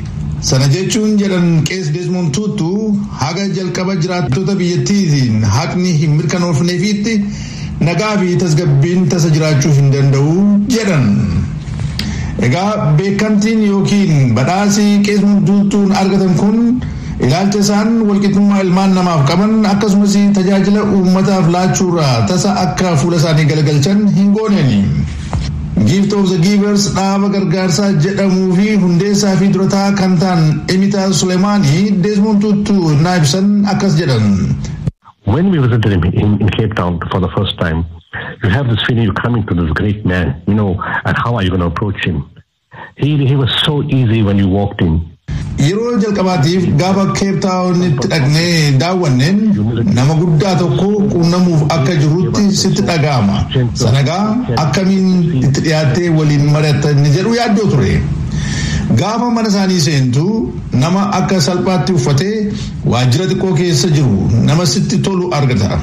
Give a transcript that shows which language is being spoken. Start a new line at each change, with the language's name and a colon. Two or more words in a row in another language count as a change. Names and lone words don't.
Oromo: Sana jechuun jedhan Kees Deezmoond Tuutuu haga jalqaba jiraattota biyyattiitiin haqni hin mirkanoofneefiitti nagaa fi tasgabbiin tasa jiraachuu hin danda'u jedhan. Egaa beekamtiin yookiin badhaasii Kees Deezmoond Tuutuun argatan kun ilaalcha isaan walqixxummaa ilmaan namaaf qaban akkasumas tajaajila uummataaf laachuurraa tasa akka fuula isaanii galagalchan hin gooneeni. Gift of the Givers dhaaba gargaarsaa jedhamuu fi hundeessaa fi durataa kan ta'an Emitaa Sulemaanii Desmond Tutu naa ibsan akkas jedhan.
English: When we visited him in Cape Town for the first time, you have this feeling you're coming to this great man, and how are you going to approach him? He was so easy when you walked in.
Oromo: Yeroo jalqabaatiif gaafa Cape Townitti dhaqnee daawwanneen nama guddaa tokko quunnamuuf akka jirutti sitti dhaga'ama. Sanagaa akkamiin itti dhiyaattee waliin mari'attan jedhu yaaddoo ture. Gaafa mana isaanii seentu nama akka salphaatti uffatee waajjira xiqqoo keessa jiru nama sitti tolu argata.